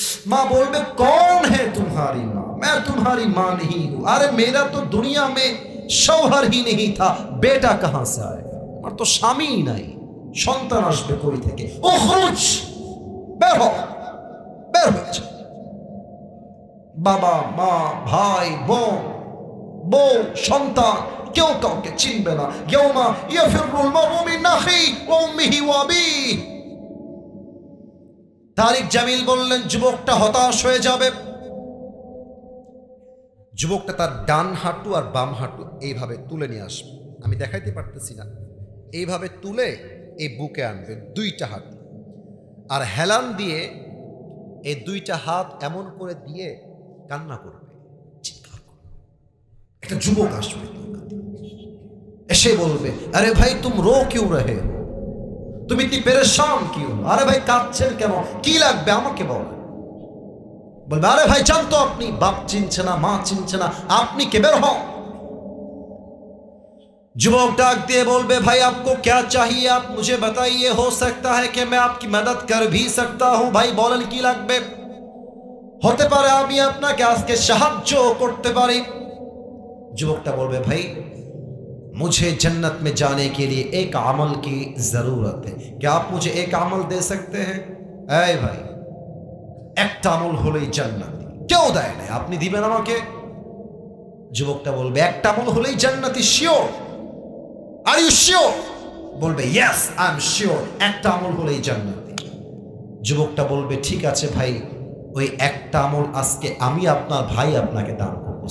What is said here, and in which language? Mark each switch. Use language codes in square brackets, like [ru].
[hi] माँ बोलबे कौन है तुम्हारी माँ, मैं तुम्हारी माँ नहीं हूं, अरे मेरा तो दुनिया में शौहर ही नहीं था, बेटा कहां से आएगा, [bn] আমার তো স্বামী নাই, সন্তান আসবে কই থেকে। উখরুজ, বের হও, বের হয়ে যাও। বাবা মা ভাই বোন বউ সন্তান কেউ কাউকে চিনবে না। [ar] ইয়াউমা ইয়াফিরুল মারউ মিন আখি ওয়া উম্মিহি ওয়া আবিহি। [bn] তারিক জামিল বললেন, যুবকটা হতাশ হয়ে যাবে। যুবকটা তার ডান হাঁটু আর বাম হাঁটু এইভাবে তুলে নিয়ে আসবে, আমি দেখাইতে পারতেছি না, এইভাবে তুলে এই বুকে আনবে দুইটা হাঁটু, আর হেলান দিয়ে এই দুইটা হাত এমন করে দিয়ে কান্না করবে, চিৎকার করবে। একটা যুবক আসবে, এসে বলবে, আরে ভাই [hi] তুম রো কিউ রহে হো, তুমি ইতনি পেরেশান কিউ, [bn] আরে ভাই কাঁদছেন কেন, কি লাগবে আমাকে বল। বলবে, আরে ভাই জানতো আপনি বাপ চিনছে না মা চিনছে না, আপনি কে, বের হও। যুবক ডাক দিয়ে বলবে, ভাই [hi] आपको क्या चाहिए, आप मुझे बताइए, हो सकता है कि मैं आपकी मदद कर भी सकता हूं। [bn] ভাই বলেন কি লাগবে, হতে পারে আমি আপনাকে আজকে সাহায্য করতে পারি। যুবকটা বলবে, ভাই [hi] मुझे जन्नत में जाने के लिए एक अमल की जरूरत है, क्या आप मुझे एक अमल दे सकते हैं। ऐ भाई [bn] একটা আমল হলেই জান্নাতি, কেউ দেয় না, আপনি দিবেন আমাকে। যুবকটা বলবে, একটা আমল হলেই জান্নাতি, শিওর, [en] Are you sure. [bn] বলবে, [en] yes I am sure, [bn] একটা আমল হলেই জান্নাতি। যুবকটা বলবে, ঠিক আছে ভাই, ওই একটা আমল আজকে আমি আপনার ভাই আপনাকে দান করবো।